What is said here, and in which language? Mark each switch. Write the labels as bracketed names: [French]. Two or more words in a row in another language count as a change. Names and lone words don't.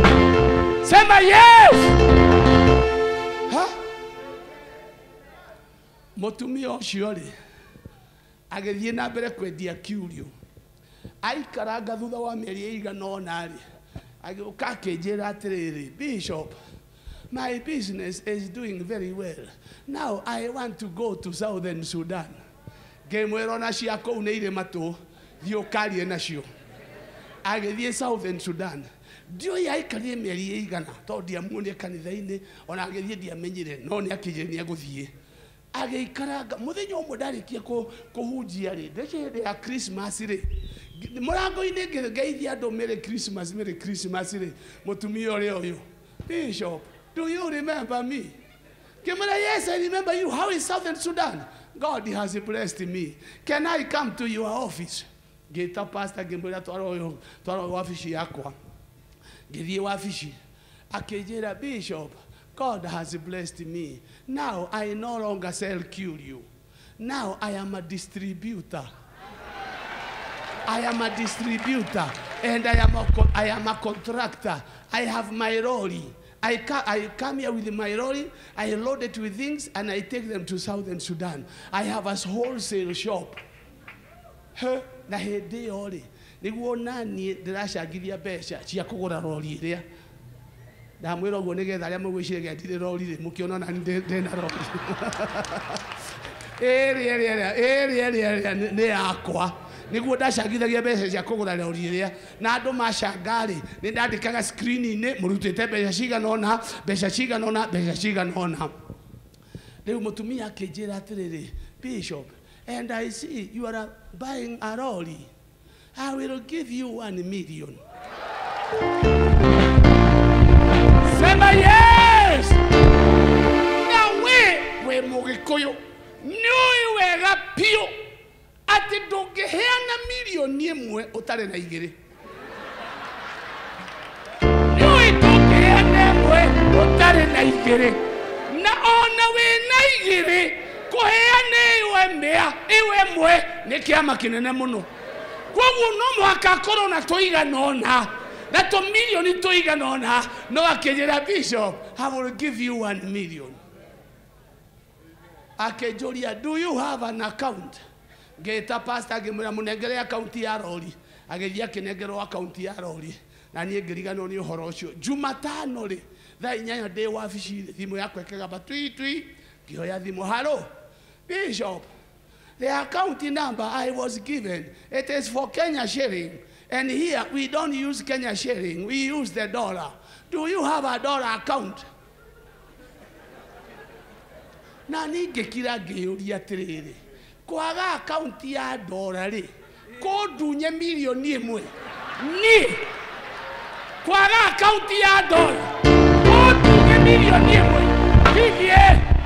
[Kikuyu] Sema yes. Mũtumia ũcio rĩ agĩthiĩ na mbere kwendia kiurio, aikaranga thutha wa mĩeri ĩigana ũna rĩ agĩũka akĩnjĩra atĩrĩrĩ, Bishop, [English] my business is doing very well. Now I want to go to Southern Sudan. [Kikuyu] Ngĩmwĩra ona cia kũu nĩ irĩ matũ, thiĩ ũkarie nacio. Agĩthiĩ Southern Sudan. Ndiũĩ aikarire mĩeri ĩigana tondũ ndiamuonire kanitha-inĩ, ona agĩthiĩ ndiamenyire, no nĩ akĩnjĩra nĩ egũthiĩ. Agĩikaranga mũthenya ũmwe ndarĩkia kũhunjia rĩ, ndĩrĩ hĩndĩ ya Christmas rĩ, mũrango-inĩ ngĩgeithia andũ [English] Merry Christmas [Kikuyu] rĩ, mũtumia ũrĩa ũyũ, Bishop, [English] do you remember me? Ngĩmwĩra, yes, I remember you. How is Southern Sudan? God has blessed me. Can I come to your office? [Kikuyu] Ngĩta pastor ngĩmwĩra twara wabici yakwa. Ngĩthiĩ wabici akĩnjĩra, Bishop, [English] God has blessed me. Now I no longer sell curio. Now I am a distributor. I am a distributor and I am a contractor. I have my lorry. I come here with my lorry, I load it with things, and I take them to Southern Sudan. I have a wholesale shop. [Kikuyu] Na hĩndĩ ĩyo rĩ, nĩguo naniĩ ndĩracangithia mbeca cia kũgũra rori ĩrĩa. Ndamwĩra ũguo nĩgetha arĩa mũgwĩciria ndirĩ rori rĩ, mũkĩona nani ndĩna rori. Ĩrĩa nĩ yakwa. Nĩguo ndacangithagia mbeca cia kũgũra rori ĩrĩa, na andũ macanga rĩ, nĩ ndandĩkaga screen-inĩ mũrutĩte mbeca cigana ũna, mbeca cigana ũna, mbeca cigana ũna. Rĩu mũtumia akĩnjĩra atĩrĩrĩ, Bishop, [English] and I see you are buying a lorry. I will give you 1 million. Sema yes! [Kikuyu] Na we Mũgĩkũyũ, nĩũĩ wega piũ ati ndũngĩheana milioni ĩmwe ũtarĩ na igĩrĩ. Nĩũĩ ndũngĩheana ĩmwe ũtarĩ na igĩrĩ. Na ona wĩna igĩrĩ, kũheana ĩyo ĩmwe nĩ kĩama kĩnene mũno. Koguo no mũhaka akorwo na tũigana ũna, na tũmirioni tũigana ũna, no akĩnjĩra, Bishop, I will give you 1 million. Akĩnjũria, do you have an account? Ngĩta pastor ngĩmwĩra mũnengere account ya rori. Agĩthiĩ akĩnengerwo account ya rori. Na niĩ ngĩriganĩrwo nĩ ũhoro ũcio. Jumatano rĩ, thaa 8 ndĩ wabici, thimũ yakwa ĩkĩgamba twi. Ngĩoya thimũ, [English] hello, Bishop, the account number I was given, it is for Kenya shilling. And here we don't use Kenya shilling, we use the dollar. Do you have a dollar account? [Kikuyu] Na ngĩkira ngĩũria atĩrĩrĩ, kwaga account ya dollar rĩ, kũndunye milioni ĩmwe. Ni kwaga account ya dollar, kũndunye milioni ĩmwe.